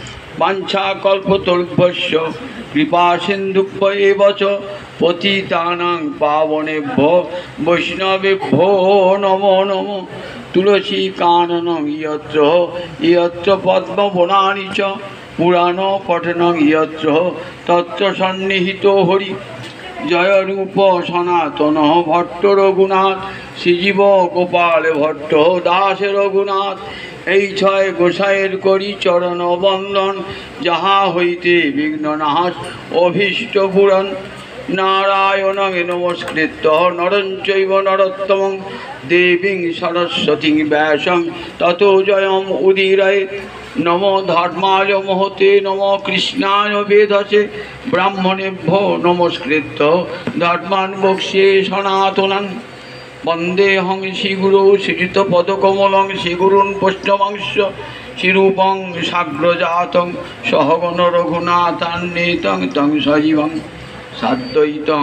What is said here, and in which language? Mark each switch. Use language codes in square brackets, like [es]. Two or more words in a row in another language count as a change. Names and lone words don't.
[sa] वाञ्छाकल्पतरुभ्यश्च कृपा सिन्धुभ्यैव च पतितानां पावनेभ्यो वैष्णवेभ्यो नमो नमः तुलसी काननं यत्र यत्र पद्मवनानि च पुराण पठनं यत्र तत्र सन्निहितो हरि जय रूप सनातन भट्ट रघुनाथ श्रीजीव गोपाल भट्ट दास रघुनाथ [bn] এই ছয় গোসাইয়ের করি চরণ বন্দন যাহা হইতে বিঘ্ননাশ অভীষ্ট পূরণ [sa] नारायणं नमस्कृत्य नरं चैव नरोत्तमं देवीं सरस्वतीं व्यासं ततो जयम् उदीरयेत् नमो धर्माय महते नमो कृष्णाय वेधसे ब्राह्मणेभ्यो नमस्कृत्य धर्मान् वक्ष्ये सनातनं वन्देऽहं श्रीगुरौ श्रीयुतपदकमलं श्रीगुरून् वैष्णवांश्च श्रीरूपं साग्रजातं सहगण रघुनाथान्वितं तं सजीवं साद्वैतं